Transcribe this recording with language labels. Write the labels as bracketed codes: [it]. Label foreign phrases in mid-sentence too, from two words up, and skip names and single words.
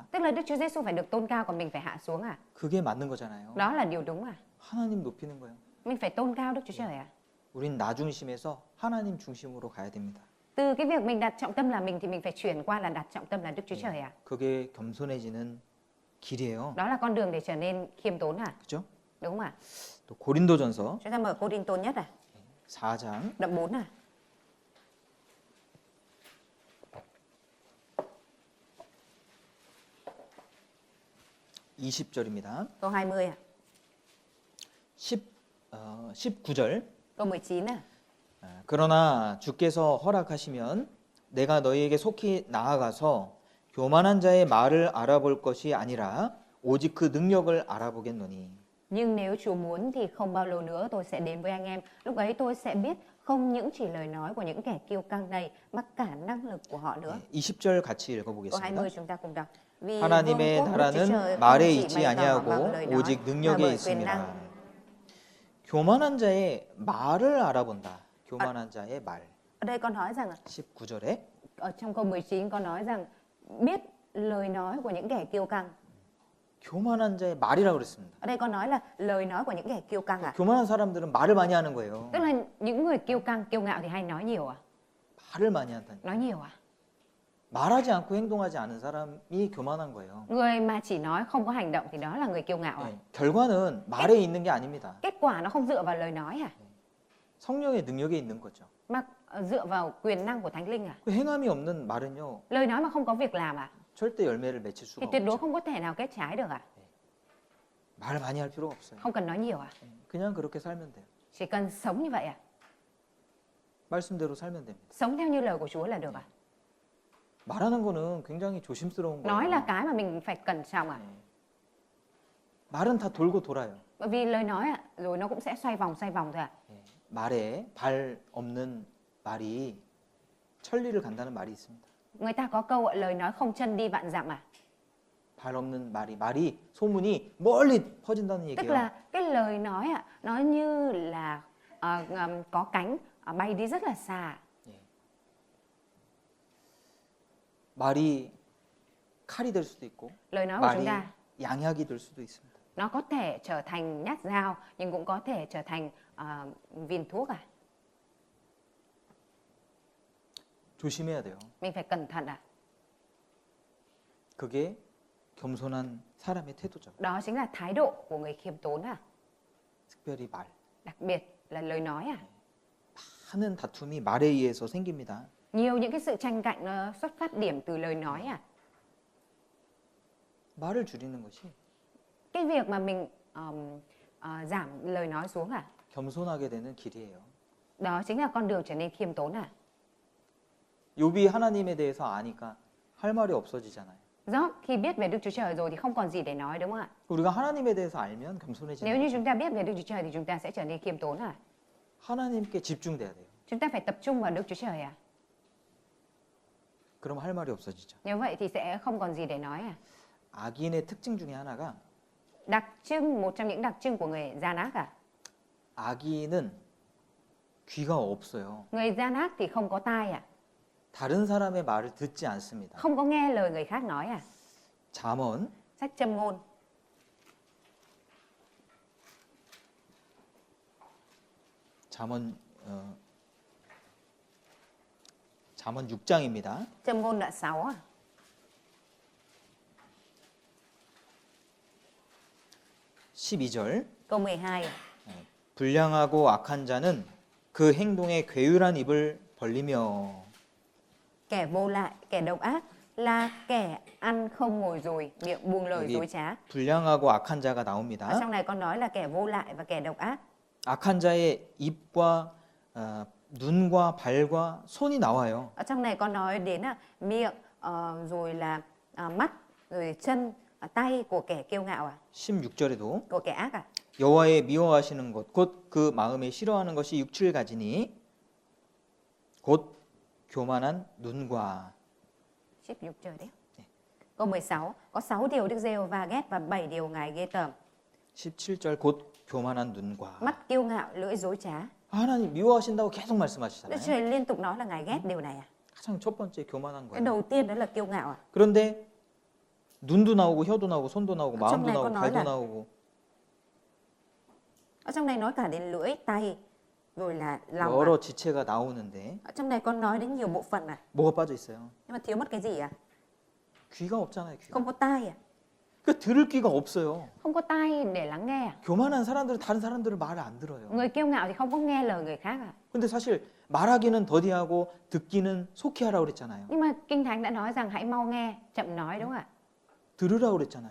[vi] Tức là Đức Chúa Giêsu phải được tôn cao còn mình phải hạ xuống à? [ko] 그게 맞는 거잖아요. [vi] Đó là điều đúng à? [ko] 하나님 높이는 거예요. [vi] Mình phải tôn cao Đức Chúa Trời à? [ko] 우린 나 중심에서 하나님 중심으로 가야 됩니다. [vi] Từ cái việc mình đặt trọng tâm là mình thì mình phải chuyển qua là đặt trọng tâm là Đức Chúa Trời à? [ko] 그게 겸손해지는 길이에요. [vi] Đó là con đường để trở nên khiêm tốn à? [ko] 그죠? [vi] Đúng không ạ? [ko] 또 고린도전서 [vi] Chúng ta mở Cô Đinh Tôn nhất à? [ko] 4장 [vi] Đoạn 4 à? [ko] 20절입니다. [vi] Câu 20 à? [ko] 19절. [vi] Câu 19 à? [ko] 그러나 주께서 허락하시면 내가 너희에게 속히 나아가서 교만한 자의 말을 알아볼 것이 아니라 오직 그 능력을 알아보겠노니. [vi] Nhưng nếu Chúa muốn thì không bao lâu nữa tôi sẽ đến với anh em. Lúc ấy tôi sẽ biết không những chỉ lời nói của những kẻ kiêu căng này mà cả năng lực của họ nữa. [ko] 20절 같이 [vi] Câu [ko] 읽어보겠습니다. [vi] 20 chúng ta cùng đọc. Vì [ko] 하나님의 [vi] vương quốc Đức Chúa Trời [ko] 나라는 [vi] không [ko] 말에 [vi] chỉ [ko] 있지 [vi] bày tỏ bằng [ko] 아니하고 [vi] lời nói [ko] 오직 [vi] mà [ko] 능력에 [vi] bởi quyền [ko] 있습니다. [vi] năng. [ko] 교만한 자의 말을 알아본다. 교만한 자의 말. [vi] Ở đây con nói rằng [ko] 19절에 [vi] ở trong câu 19 con nói rằng biết lời nói của những kẻ kiêu căng. [ko] 교만한 자의 말이라고 그랬습니다. [vi] Ở đây con nói là lời nói của những kẻ kiêu căng à? [ko] 교만한 사람들은 말을 많이 하는 거예요. [vi] Tức là những người kiêu căng, kiêu ngạo thì hay nói nhiều à? [ko] 말을 많이 한다니. [vi] Nói nhiều à? [ko] 말하지 않고 행동하지 않은 사람이 교만한 거예요. [vi] Người mà chỉ nói không có hành động thì đó là người kiêu ngạo à? [ko] 네, 결과는 말에 있는 게 아닙니다. [vi] Kết quả nó không dựa vào lời nói à? [ko] 성령의 능력에 있는 거죠. [vi] Mà dựa vào quyền năng của Thánh Linh à? [ko] 그 행함이 없는 말은요, [vi] Lời nói mà không có việc làm à? [ko] 절대 열매를 맺힐 [vi] Thì [ko] 수가 [vi] tuyệt đối [ko] 없죠. [vi] không có thể nào kết trái được à? [ko] 말 많이 할 필요가 없어요. [vi] Không cần nói nhiều à? [ko] 그냥 그렇게 살면 돼요. [vi] Chỉ cần sống như vậy à? [ko] 말씀대로 살면 됩니다. [vi] Sống theo như lời của Chúa là được à? [ko] 말하는 거는 굉장히 조심스러운 [vi] Nói là [ko] 거예요. [vi] cái mà mình phải cẩn trọng à? [ko] 네. 말은 다 돌고 돌아요. [vi] Bởi vì lời nói à, rồi nó cũng sẽ xoay vòng thôi à? [ko] 네. 말에 발 없는 말이 천리를 간다는 말이 있습니다. [vi] Người ta có câu lời nói không chân đi vạn dặm à? [ko] 발 없는 말이 소문이 멀리 퍼진다는 [vi] Tức [ko] 얘기예요. [vi] là cái lời nói à, nó như là có cánh bay đi rất là xa. [ko] 말이 칼이 될 수도 있고 [vi] Lời nói của chúng [ko] 말이 [vi] ta [ko] 양약이 될 수도 있습니다. [vi] nó có thể trở thành nhát dao nhưng cũng có thể trở thành viên thuốc à? [ko] 조심해야 돼요. [vi] Mình phải cẩn thận à? [ko] 그게 겸손한 사람의 태도죠. [vi] Đó chính là thái độ của người khiêm tốn à? [ko] 특별히 말. [vi] Đặc biệt là lời nói à? [ko] 많은 다툼이 말에 의해서 생깁니다. [vi] Nhiều những cái sự tranh cạnh nó xuất phát điểm từ lời nói à? [ko] 말을 줄이는 것이 [vi] Cái việc mà mình giảm lời nói xuống à? [ko] 겸손하게 되는 길이에요. [vi] Đó chính là con đường trở nên khiêm tốn à? [ko] 욥이 하나님에 대해서 아니까 할 말이 없어지잖아요. [vi] Job khi biết về Đức Chúa Trời rồi thì không còn gì để nói, đúng không ạ? [ko] 우리가 하나님에 대해서 알면 [vi] Nếu [ko] 겸손해지는 [vi] như [ko] 거죠. [vi] chúng ta biết về Đức Chúa Trời thì chúng ta sẽ trở nên khiêm tốn à? [ko] 하나님께 집중돼야 돼요. [vi] Chúng ta phải tập trung vào Đức Chúa Trời à? [ko] 그럼 할 말이 없어지죠. [vi] Nếu vậy thì sẽ không còn gì để nói à? [ko] 악인의 특징 중에 하나가 [vi] Một trong những đặc trưng của người gian ác à? [ko] 악인은 귀가 없어요. [vi] Người gian ác thì không có tai à? [ko] 다른 사람의 말을 듣지 않습니다. [vi] Không có nghe lời người khác nói à? [ko] 잠언 [vi] Sách Châm ngôn [ko] 잠언 6장입니다. [vi] Châm ngôn đoạn 6 à? [ko] 12절 [vi] Câu 12 à? [ko] 불량하고 악한 자는 그 행동에 괴율한 입을 벌리며 [vi] Kẻ vô lại, kẻ độc ác là kẻ ăn không ngồi rồi, miệng buông lời [ko] 여기 [vi] dối trá. [ko] 불량하고 악한 자가 [vi] Ở [ko] 나옵니다. [vi] trong này con nói là kẻ vô lại và kẻ độc ác. [ko] 악한 자의 입과 눈과 발과 손이 나와요. [vi] Ở trong này con nói đến là miệng, rồi là mắt, rồi chân, tay của kẻ kiêu ngạo à? [ko] 16절에도 [vi] Của kẻ ác à? [ko] 여호와의 미워하시는 것 곧 그 마음에 싫어하는 것이 육칠 가지니 곧 교만한 눈과 [vi] 16 trời đấy. Câu 16, có 6 điều Đức Giê-hô-va ghét và 7 điều Ngài ghê tởm. [ko] 17절 곧 교만한 눈과 [vi] Mắt kiêu ngạo, lưỡi dối trá. [ko] 하나님 미워하신다고 계속 [vi] Đức [ko] 말씀하시잖아요. [vi] Trời liên tục nói là Ngài ghét điều này à? [ko] 가장 첫 번째 교만한 [vi] Cái [ko] 거예요. [vi] đầu tiên đó là kiêu ngạo à? [ko] 그런데 눈도 나오고 혀도 나오고 손도 나오고 [vi] trong [ko] 마음도 [vi] này có [ko] 나오고 [vi] nói [ko] 발도 [vi] là- [ko] 나오고 [vi] Ở trong này nói cả đến lưỡi, tay, rồi là lòng à? [ko] 여러 지체가 나오는데 [vi] Ở trong này con nói đến nhiều bộ phận à? [ko] 뭐가 빠져 있어요? [vi] Nhưng mà thiếu mất cái gì à? [ko] 귀가 없잖아요. 귀가. [vi] Không có tai à? [ko] 그 들을 귀가 없어요. [vi] Không có tai để lắng nghe à? [ko] 교만한 사람들은 다른 사람들을 말을 안 들어요. [vi] Người kiêu ngạo thì không có nghe lời người khác à? [ko] 근데 사실 말하기는 더디하고 듣기는 속히 하라고 그랬잖아요. [vi] Nhưng mà Kinh Thánh đã nói rằng hãy mau nghe, chậm nói, đúng không ạ? [ko] 들으라고 그랬잖아요.